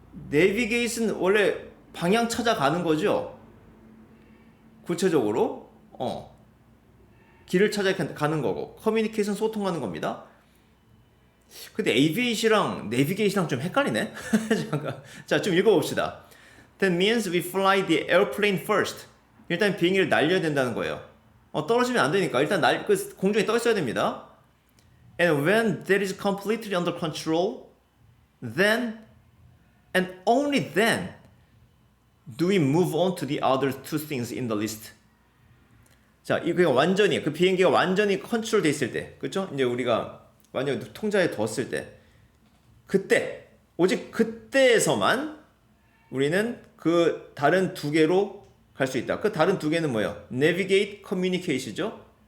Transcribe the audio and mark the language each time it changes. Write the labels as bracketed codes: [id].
[ko] navigate는 원래 방향 찾아가는 거죠. 구체적으로 길을 찾아가는 거고, communication 소통하는 겁니다. 근데 aviate랑 navigate랑 좀 헷갈리네. 잠깐, 자, 좀 읽어봅시다. [en] That means we fly the airplane first. [ko] 일단 비행기를 날려야 된다는 거예요. 떨어지면 안 되니까 일단 공중에 떠 있어야 됩니다. [en] And when that is completely under control, then and only then do we move on to the other two things in the list. [ko] 자, 이거 완전히 그 비행기가 완전히 컨트롤 돼 있을 때, 그렇죠? 이제 우리가 완전히 통제에 뒀을 때, 그때 오직 그때에서만 우리는 그 다른 두 개로 갈 수 있다. 그 다른 두 개는 뭐예요? Navigate, Communication이죠.